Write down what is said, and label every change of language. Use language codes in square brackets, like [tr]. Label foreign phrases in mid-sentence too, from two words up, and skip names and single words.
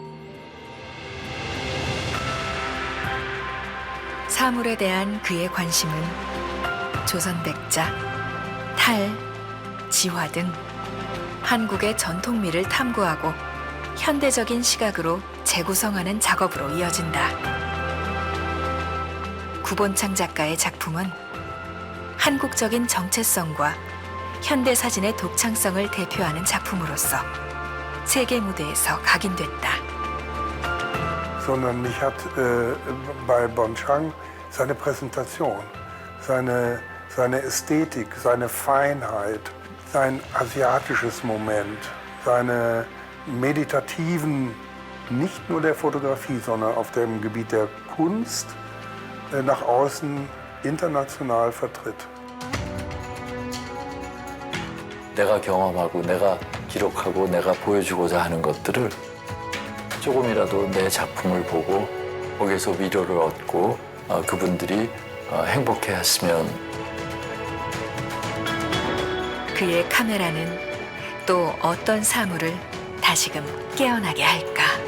[ko] 사물에 대한 그의 관심은 조선백자, 탈, 지화 등 한국의 전통미를 탐구하고 현대적인 시각으로 재구성하는 작업으로 이어진다. 구본창 작가의 작품은 한국적인 정체성과 현대사진의 독창성을 대표하는 작품으로서 세계 무대에서 각인됐다. [de] Sondern mich hat bei Bonchang seine Präsentation, seine Ästhetik, seine Feinheit, sein asiatisches Moment, seine meditativen, nicht nur der Fotografie, sondern auf dem Gebiet der Kunst nach außen international vertritt. [ko] 내가 경험하고 내가 기록하고 내가 보여주고자 하는 것들을 조금이라도 내 작품을 보고 거기에서 위로를 얻고 그분들이 행복해했으면. 그의 카메라는 또 어떤 사물을 다시금 깨어나게 할까?